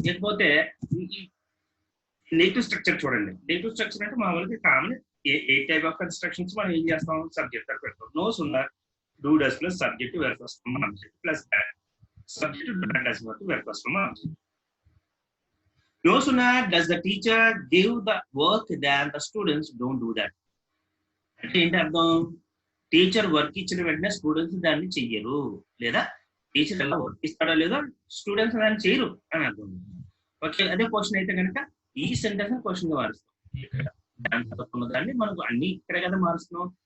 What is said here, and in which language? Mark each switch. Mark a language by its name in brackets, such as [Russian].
[Telugu] లేకపోతే negative structure చూడండి. Negative structure అంటే మామూలుగా common ఏ type of constructions మనం ఏం చేస్తాం, సబ్జెక్ట్ పెడతాం. [English] No sooner do does plus subject verb first form object plus that subject does work verb first form object. No sooner does the teacher give the work than the students don't do that. [Telugu] అంటే ఏంటి అర్థం? Teacher work ఇచ్చిన వెంటనే students దాన్ని చెయ్యరు, లేదా teacher ఎలా work ఇస్తాడో లేదో స్టూడెంట్స్ దాన్ని చేయరు అని అర్థం. ఓకే, అదే క్వశ్చన్ అయితే కనుక ఈ సెంటెన్స్ క్వశ్చన్ గా మారుస్తాం. దాని తర్వాత దాన్ని మనకు అన్ని ఇక్కడే కదా మారుస్తున్నాం.